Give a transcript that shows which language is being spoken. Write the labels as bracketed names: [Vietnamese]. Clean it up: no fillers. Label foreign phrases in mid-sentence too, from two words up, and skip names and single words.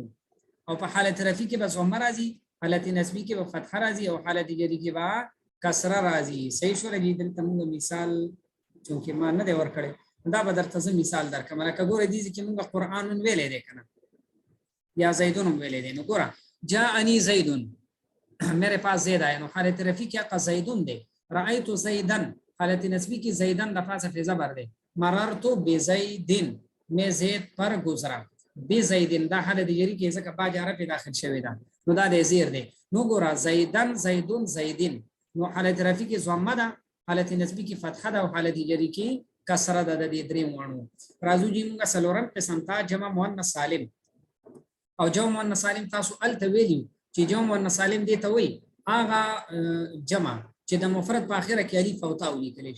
[Pashto] او په حالت رفعی کې به ضمه راځي، حالت نصبی کې به فتحه راځي او حالت جری کې به کسره راځي. صحیح شو لګي. دلته موږ مثال چونکې ما نه دی ورکړی دا به درته زه مثال درکړم. لکه ګوره دې چې موږ قرآن ویلې دی کنه یا زیدون ویلې دی. نو ګوره [Arabic] جاءنی زیدون [Urdu] میرے پاس زید آیا. [Pashto] نو حالت رفعی کې هغه زیدون دی. [Arabic] رأیت زیدن [Pashto] حالت نصبی کې زیدن د پاسه فی زبر دی. [Arabic] مررت بزیدن [Urdu] میں زید پر گزرا. [Pashto] بزیدن دا حالت جری کې ځکه با جاره په داخل شوی دا نو دا د زیر دی. نو ګوره زیدن زیدون زیدین نو حالت رفعی کې ضمه ده، حالت نصبی کې فتحه ده او حالت جری کې کسره ده. د دې درې وانو راځو چې موږ څلورم قسم ته جمع مؤنث سالم او جمع مؤنث سالم تاسو الته ویلو چې جمع مؤنث سالم دی ته وی هغه جمع چې د مفرد په اخره کې الف او تا لیکل شي.